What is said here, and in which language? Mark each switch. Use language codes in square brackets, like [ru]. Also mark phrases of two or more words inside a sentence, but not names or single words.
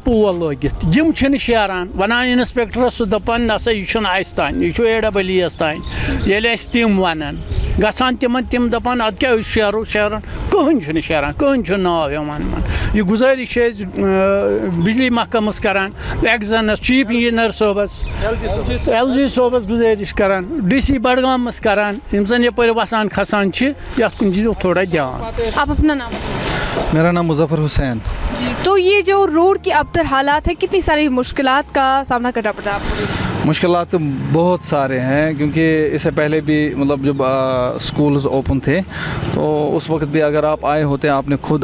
[ks] پول لٲگِتھ یِم چھِنہٕ شیران وَنان اِنسپٮ۪کٹرَس سُہ دَپان نہ سا یہِ چھُنہٕ اَسہِ تانۍ یہِ چھُ AWS تانۍ ییٚلہِ اَسہِ تِم وَنان گژھان تِمن تِم دَپان اَدٕ کیٛاہ أسۍ شیرو شیران کٕہٕنۍ چھُنہٕ شیران کٕہٕنۍ چھُنہٕ ناو یِوان یہِ گُزٲرِش چھِ أسۍ بجلی محکمَس کَران ایٚگزَنَس [en] chief engineer [ks] صٲبَس LG صٲبَس گُزٲرِش کَران DC بڈگامَس کَران یِم زَن یَپٲرۍ وَسان کھسان چھِ یَتھ کُن دِیِو تھوڑا دھیان [ur] آپ اپنا نام میرا نام مظفر حسین جی تو یہ جو روڈ کی ابتر حالات ہے کتنی ساری مشکلات کا سامنا کرنا پڑتا ہے آپ کو مشکلات بہت سارے ہیں کیونکہ اس سے پہلے بھی مطلب جب [en] schools open [ur] تھے تو اس وقت بھی اگر آپ آئے ہوتے آپ نے خود